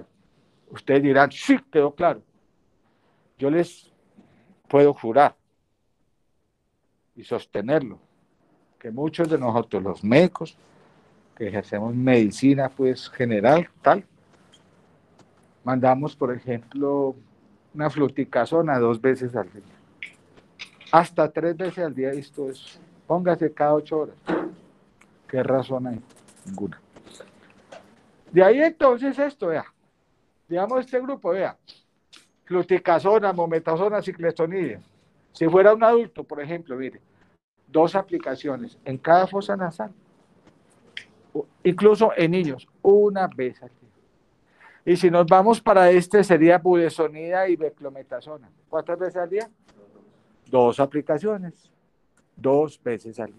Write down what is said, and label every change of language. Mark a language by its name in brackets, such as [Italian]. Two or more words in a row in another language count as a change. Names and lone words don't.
[Spanish] Ustedes dirán, sí, quedó claro. Yo les puedo jurar y sostenerlo, que muchos de nosotros, los médicos, que ejercemos medicina pues general, tal, mandamos, por ejemplo, una fluticasona 2 veces al día. Hasta 3 veces al día esto es, póngase cada 8 horas. ¿Qué razón hay? Ninguna. De ahí entonces esto, vea, digamos este grupo, vea, fluticasona, mometasona, ciclestonide. Si fuera un adulto, por ejemplo, mire, 2 aplicaciones en cada fosa nasal, incluso en niños, 1 vez al día. Y si nos vamos para este, sería budesonida y beclometasona. ¿Cuántas veces al día? 2 aplicaciones, 2 veces al día.